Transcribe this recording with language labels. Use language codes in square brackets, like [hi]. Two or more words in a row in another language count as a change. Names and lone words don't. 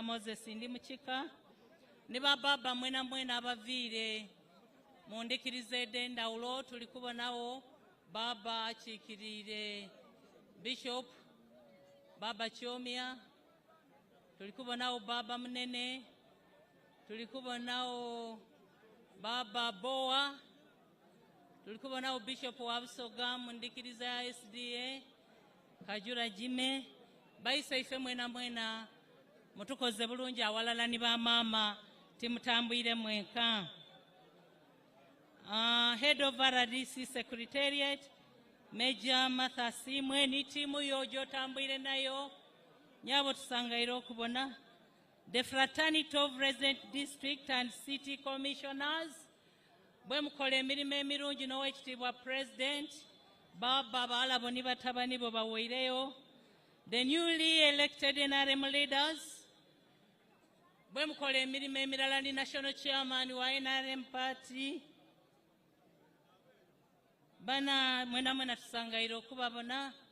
[xog] Moses Ndimuchika, ne baba mwena mwena abaviire mundikirize dendawulo tuli kubonawo Baba akiikirire Bishop Baba Chomia, tuli kubonawo Baba Munene, tuli kubonawo Baba Boa, tuli kubonawo Bishop wa Busoga mundikiriza SDA Kajura Jime. Baise ife mwena mwena mutukoze bulungi awalala ni ba mama timutambwire mwenka. [en] Head of RDC Secretariat, [xog] Major Martha Simwe ni timu yojo tambwire nayo nyabo tusangaire okubona. The Fraternity of Resident District and City Commissioners, bwe mukola emirimu emirungi n'Oweekitiibwa President, Baba balabo ni batabani bo baweireyo. [en] The newly elected NRM leaders, [xog] bwe mukola emirimu emirala ni National Chairman wa NRM Party, bana mwena mwena tusangaire okubabona.